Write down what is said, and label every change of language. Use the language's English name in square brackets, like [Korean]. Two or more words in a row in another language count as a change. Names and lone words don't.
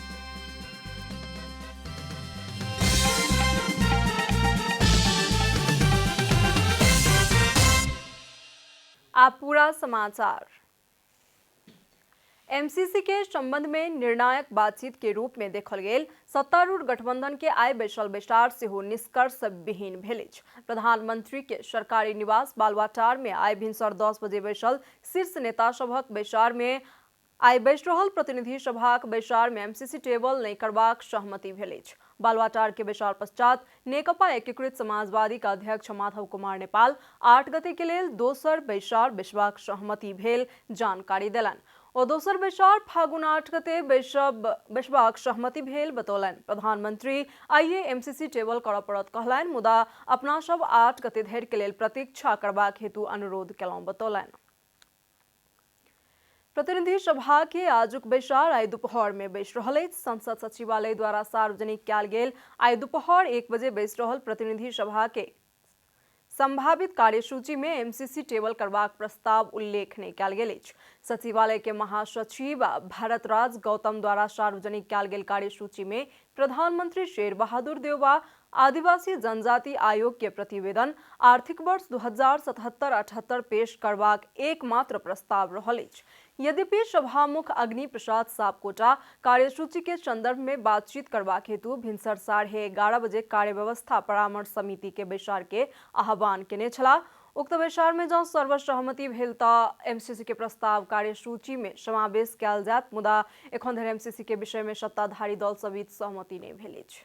[Maithili] आप पूरा समाचार। एमसीसी के संबंध में निर्णायक बातचीत के रूप में देखल गेल सत्तारूढ़ गठबंधन के आइ बैसल बैसार सेहो निष्कर्ष विहीन भेल। प्रधानमंत्री के सरकारी निवास बालुवाटार में आइ भिनसर 10 बजे बैसल शीर्ष नेता सभक बैसार में आइ बैस रहल प्रतिनिधि सभाक बैसार में एमसीसी टेबल नहीं करबाक सहमति भेल। बालुवाटार के बैसार पश्चात नेकपा एकीकृत समाजवादी का अध्यक्ष माधव कुमार नेपाल 8 गते के लेल दोसर बैसार बैसबाक सहमति भेल जानकारी देलन। और दोसर बैसार फागुन 8 गते बैसबाक सहमति भेल बतौलन। प्रधानमंत्री आइए एमसीसी टेबल करऽ पड़त कहलन, मुदा अपना सब 8 गते धरि के लेल प्रतीक्षा करबाक हेतु अनुरोध केलहुं बतौलन। प्रतिनिधि सभा के आजुक बैसार आइ दोपहर में बैस रहल अछि। संसद सचिवालय द्वारा सार्वजनिक कयल गेल आइ दोपहर 1 बजे बैस रहल प्रतिनिधि सभा के संभावित कार्यसूची में एमसीसी टेबल करबाक प्रस्ताव उल्लेख नहीं कयल गेल अछि। सचिवालय के महासचिव भरतराज गौतम द्वारा सार्वजनिक कयल गेल कार्यसूची में प्रधानमंत्री शेर बहादुर देउवा आदिवासी जनजाति आयोग के प्रतिवेदन आर्थिक वर्ष 2077-78 पेश करबाक एकमात्र प्रस्ताव रहल अछि। यद्यपि सभामुख अग्नि प्रसाद सापकोटा कार्यसूची के संदर्भ में बातचीत करबाक हेतु भिनसर 11:30 बजे कार्य व्यवस्था परामर्श समिति के बैसार के आह्वान केने छलाह। उक्त बैसार में जँ सर्वसहमति भेल तऽ एमसीसी के प्रस्ताव कार्यसूची में समावेश कयल जायत, मुदा एखन धरि एमसीसी के विषय में सत्ताधारी दल सभ बीच सहमति नहीं भेल अछि।